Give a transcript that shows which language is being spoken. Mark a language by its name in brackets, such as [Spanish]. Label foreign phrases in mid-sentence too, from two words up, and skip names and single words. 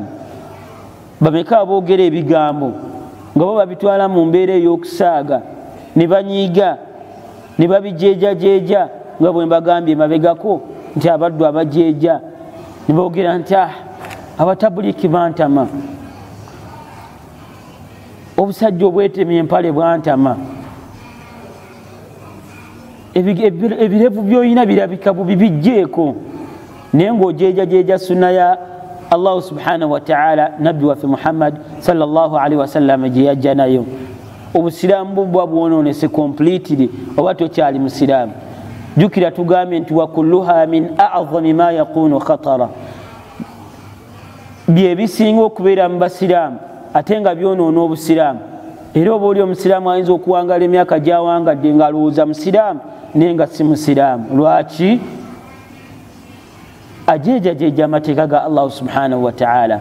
[Ganda] Bameka aboogera ebigambo nga bo babitwala mu mbeera ey'okusaaga, ne banyiiga ne babijeejajeeja nga bwe mbagambye mabegako nti abaddu abajeeja ne boogera nti abatabuliki bantama, obusajja obwetemye empale bwantama, ebirevu by'olina birabika bubi bijjeeko. Naye ng'ojeejajeeja sunna ya Allah [Arabic] سبحانه وتعالى, [Ganda] nabbi waffe Muhammad [Arabic] صلى الله عليه وسلم [Ganda] gye yajja nayo, obusiraamu bwa bwonoonese completely oba tokyali musiraamu. Jjukira tugambye nti [Arabic] وكلها من أعظم ما يكون خطرا, [Ganda] bye bisinga okubeera mu basiraamu ate nga byonoona obusiraamu. Era oba oli omusiraamu ayinza okuwangala emyaka gy'awangadde ng'alowooza musiraamu naye nga si musiraamu. Lwaki? Ajeejajeeja amateeka ga Allah [Arabic] سبحانه وتعالى.